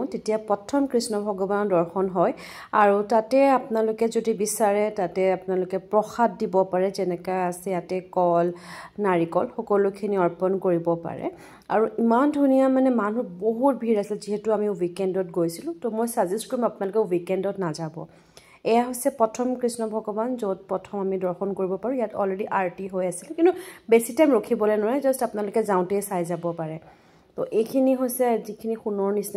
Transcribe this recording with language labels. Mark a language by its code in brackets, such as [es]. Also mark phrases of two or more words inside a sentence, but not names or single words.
[as] তেতিয়া প্ৰথম কৃষ্ণ ভগৱান দৰ্শন হয় আৰু তাতে আপোনালোকে যদি বিচাৰে তাতে আপোনালোকে প্ৰসাদ দিব পাৰে যেনেকৈ আছে এটা কল নাৰিকল সকলোখিনি অৰ্পণ কৰিব পাৰে আৰু ইমান ধুনীয়া মানে মানুহ বহুত ভিৰ আছে যিহেতু আমি weekend ত গৈছিলোঁ তো মই suggest কৰিম আপোনালোকে weekend ত নাযাব এয়া হচ্ছে প্রথম কৃষ্ণ ভগবান যত প্রথম আমি দৰ্শন কৰিব পাৰো ইয়াত অলৰেডি আৰটি হৈ আছিল কিন্তু বেছি টাইম ৰখিবলে নহয় জাস্ট আপোনালোকে যাওঁতে চাই যাব পাৰে তো এইখিনি হৈছে যিখিনি সোণৰ নিচিনা